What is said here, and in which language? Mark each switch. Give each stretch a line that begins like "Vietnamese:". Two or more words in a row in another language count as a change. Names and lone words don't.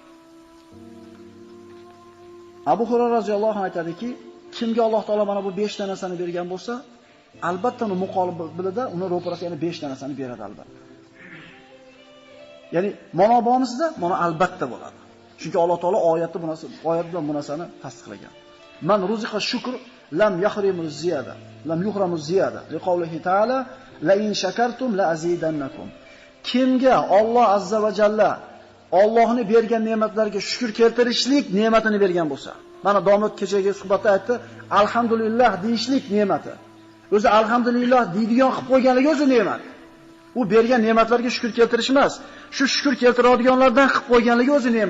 Uzbek: Abu Hurayra
Arabic: رضي الله عنه
Uzbek: aytadiki, kimga Alloh taolo mana bu 5 ta narsani bergan bo'lsa, albatta uni muqobilida uni ro'parasiga yana 5 ta narsani beradi albatta. Ya'ni mana bonisida mana albatta bo'ladi. Chunki Alloh taolo oyat bilan bu narsani tasdiqlagan.
Arabic: من رزق الشكر لم يحرم الزيادة لم يحرم الزيادة. لقوله تعالى لئن شكرتم لأزيدنكم.
Uzbek: Kimga Alloh
Arabic: عز وجل
Uzbek: Allohning bergan ne'matlarga shukr keltirishlik ne'matini bergan bo'lsa, mana domlat kechagi suhbatda aytdi, alhamdulillah deyishlik ne'mati. O'zi alhamdulillah deydigan qilib qo'yganligi o'zi ne'mat. U bergan ne'matlarga shukr keltirish emas, shu shukr keltiradiganlardan qilib qo'yganligi o'zi ne'mat.